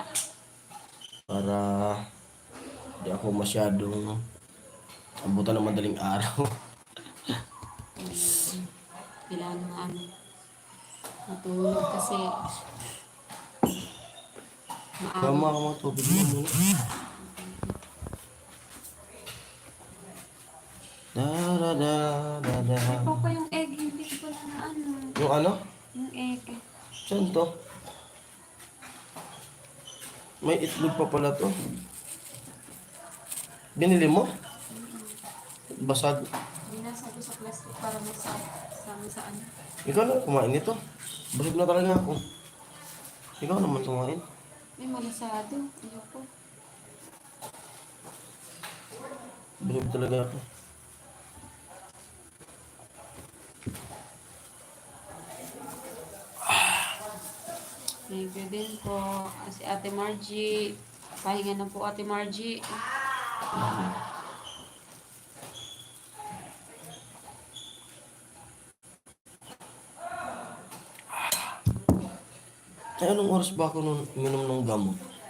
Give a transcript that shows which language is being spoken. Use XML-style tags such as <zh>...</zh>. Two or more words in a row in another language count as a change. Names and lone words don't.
<tl>Para di ako masyadong abutan ng madaling araw. Kailangan na matulog kasi Tama maaga. ka mga tubig mo muna. Da da da da da. Ito pa yung egg, hindi ko na Yung ano? yung egg. Saan to? May itlog pa pala to. Binili mo? Basag. Binasa ko sa plastic para sa ano. Ikaw na kumain nito. Busog na talaga ako. Ikaw naman kumain. May malasado. Ayoko. Busog talaga ako.</tl> <en>Thank you</en> <tl>din po. Si Ate Margie. Pahinga na po Ate Margie. Ay, anong oras ba ako nung uminom ng gamot?</tl>